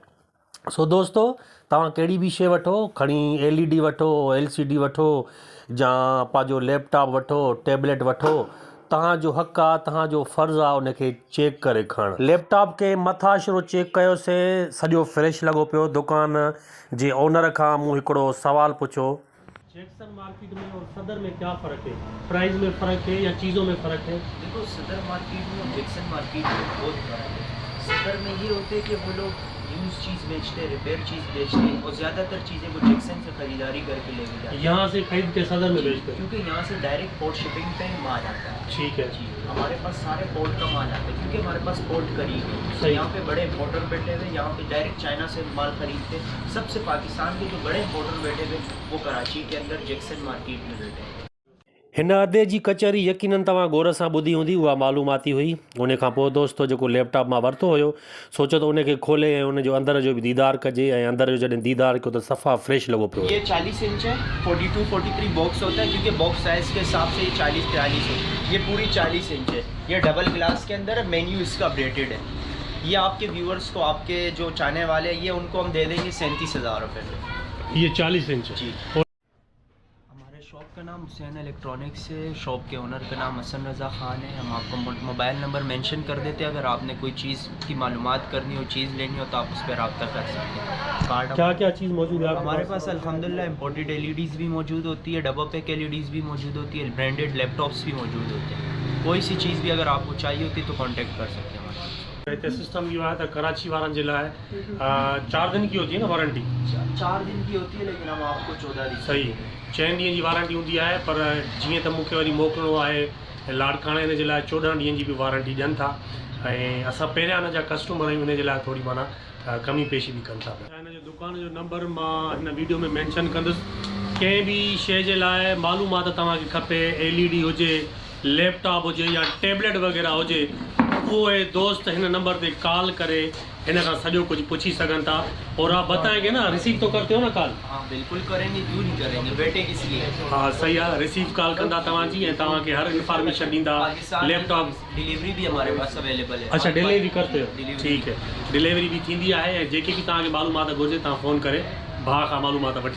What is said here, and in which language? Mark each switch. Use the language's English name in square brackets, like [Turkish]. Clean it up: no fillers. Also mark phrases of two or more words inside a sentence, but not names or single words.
[Sindhi] सो दोस्तो, तव्हां कहिड़ी बि शइ वठो, खणी LED वठो, LCD वठो, या पंहिंजो लैपटॉप वठो, टैबलेट वठो, तव्हांजो हक़ आहे, तव्हांजो फ़र्ज़ु आहे उनखे चेक करे खणणु। लैपटॉप खे मथां शुरू चेक कयोसीं, सॼो फ्रेश लॻो पियो। दुकान जे ओनर खां मूं हिकिड़ो सुवालु पुछो, [Urdu] جیکسن مارکیٹ میں اور صدر میں کیا فرق ہے? پرائس میں فرق ہے یا چیزوں میں فرق ہے? دیکھو صدر مارکیٹ میں اور جیکسن مارکیٹ میں بہت فرق ہے. صدر میں یہ ہوتے ہیں کہ وہ لوگ یوز چیز بیچتے ہیں، ریپیئر چیز بیچتے ہیں، اور زیادہ تر چیزیں وہ جیکسن سے خریداری کرکے لیکے جاتے ہیں. یہاں سے خرید کے صدر میں بیچتے ہیں کیونکہ یہاں سے [English] direct port shipping [Urdu] پے مال آتا ہے. ٹھیک ہے جی، ہمارے پاس سارے پورٹ کا مال آتا ہے کیونکہ ہمارے پاس پورٹ قریب ہے. तो सही। یہاں پے بڑے امپورٹر بیٹھے ہوئے، یہاں پے ڈائریکٹ چائنا سے مال خریدتے ہیں. سب سے پاکستان کے جو بڑے امپورٹر بیٹھے ہوئے وہ کراچی کے اندر جیکسن مارکیٹ میں بیٹھے ہیں. [Sindhi] हिन अदे जी कचहरी यकीनन तव्हां गौर सां ॿुधी हूंदी, उहा मालूमाती हुई। उन खां पोइ दोस्तो जेको लैपटॉप मां वरितो हुयो, सोचो त उनखे खोले ऐं उनजो अंदर जो बि दीदार कजे, ऐं अंदर जो जॾहिं दीदार कयो त सफ़ा फ्रेश लॻो पियो। [Urdu] یہ 40 انچ ہے، 42-43 باکس ہوتا ہے، کیونکہ [English] box size [Urdu] کے حساب سے یہ 40-43 ہے. یہ پوری 40 انچ ہے، یہ [English] double glass [Urdu] کے اندر ہے، مینیو اسکا اپڈیٹڈ ہے. یہ آپکے ویورز کو، آپکے جو چاہنے والے ہیں، یہ انکو ہم دے دینگے 37,000 روپے میں. یہ 40 انچ जी। ہمارے شاپ کا نام حسین الیکٹرانکس ہے، شاپ کے اونر کا نام حسن رضا خان ہے. ہم آپکو [English] mobile number mention [Urdu] کر دیتے ہیں، اگر آپنے کوئی چیز کی معلومات کرنی ہو، چیز لینی ہو، تو آپ اس پر رابطہ کر سکتے ہیں. कार्ड کیا کیا چیز موجود ہے ہمارے پاس الحمدللہ [English] imported LEDs [Urdu] بھی موجود ہوتی ہے, [English] double pack LEDs [Urdu] بھی موجود ہوتی ہے, [English] branded laptops [Urdu] بھی موجود ہوتے ہیں. کوئی سی چیز بھی اگر آپکو چاہیے ہوتی ہے تو کانٹیکٹ کر سکتے ہیں ہمارے. [Sindhi] हिते सिस्टम इहो आहे त कराची वारनि जे लाइ [Urdu] 4 دن کی ہوتی ہے نا وارنٹی? 4 دن کی ہوتی ہے، لیکن ہم آپکو 14 دن. [Sindhi] सही, 6 ॾींहंनि जी वारंटी हूंदी आहे, पर जीअं त मूंखे वरी मोकिलिणो आहे लाड़काणे, हिन जे लाइ 14 ॾींहंनि जी बि वारंटी ॾियनि था, ऐं असां पहिरियां हिन जा कस्टमर आहियूं, हिन जे लाइ थोरी माना कमी पेशी बि कनि था। हिन जो दुकान जो नंबर मां हिन वीडियो में मेंशन कंदुसि। कंहिं बि शइ जे लाइ मालूमात तव्हांखे खपे, LED हुजे, लैपटॉप हुजे या टैबलेट वग़ैरह हुजे, उहे दोस्त हिन नंबर ते कॉल करे हिन खां सॼो कुझु पुछी सघनि था। [Urdu] اور آپ بتائینگے نا، ریسیو تو کرتے ہو نا کال? ہاں بالکل کرینگے، کیوں نہیں کرینگے، بیٹے اسلیے. [Sindhi] हाँ सही आहे, [English] receive call [Sindhi] कंदा तव्हांजी, ऐं तव्हांखे हर इंफॉर्मेशन ॾींदा। लैपटॉप [Urdu] ڈیلیوری بھی ہمارے پاس اویلیبل ہے. اچھا، ڈیلیوری کرتے ہو? डिलीवरी। ٹھیک ہے, [Sindhi] डिलीवरी भी थींदी आहे, ऐं जेकी बि तव्हांखे मालूमात घुरिजे तव्हां फ़ोन करे भाउ खां मालूमात वठी